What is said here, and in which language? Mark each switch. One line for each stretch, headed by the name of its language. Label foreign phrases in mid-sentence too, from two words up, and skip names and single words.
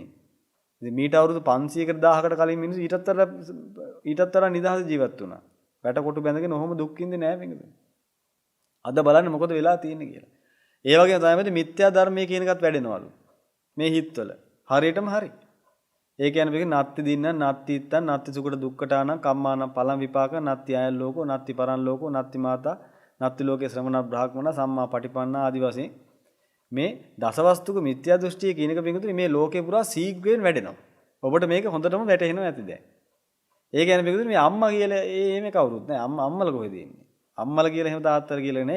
Sinhala: ඉතින් මීට අවුරුදු 500කට 1000කට කලින් මිනිස්සු ඊටත් වඩා නිදහස ජීවත් වුණා. වැට කොටු බැඳගෙන ඔහොම දුක් විඳින්නේ නැහැ මේකද. අද බලන්න මොකද වෙලා තියෙන්නේ කියලා. ඒ වගේම තමයි මිත්‍යා ධර්මයේ කියන එකත් වැඩෙනවලු. මේ හිත්වල. හරියටම හරි. ඒ කියන්නේ මේක
Pali: නත්ති දින්න නත්ති ඉත්තන් නත්ති සුකට දුක්කටාන කම්මාන පලං විපාක නත්ති අයල් ලෝකෝ නත්ති පරන් ලෝකෝ නත්ති මාතා නත්ති ලෝකේ ශ්‍රමණ බ්‍රාහ්මණ සම්මා පටිපන්න
Sinhala: ආදි වශයෙන් මේ දසවස්තුක මිත්‍යා දෘෂ්ටිය කියන එක පිටුතුනි මේ ලෝකේ පුරා සීග්‍රයෙන් වැඩෙනවා. ඔබට මේක හොඳටම වැටහෙනවා ඇති දැන්. ඒ කියන්නේ පිටුතුනි මේ අම්මා කියලා මේ කවුරුත් නෑ. අම්මලා කොහෙද ඉන්නේ? අම්මලා කියලා එහෙම තාත්තලා කියලා නෑ.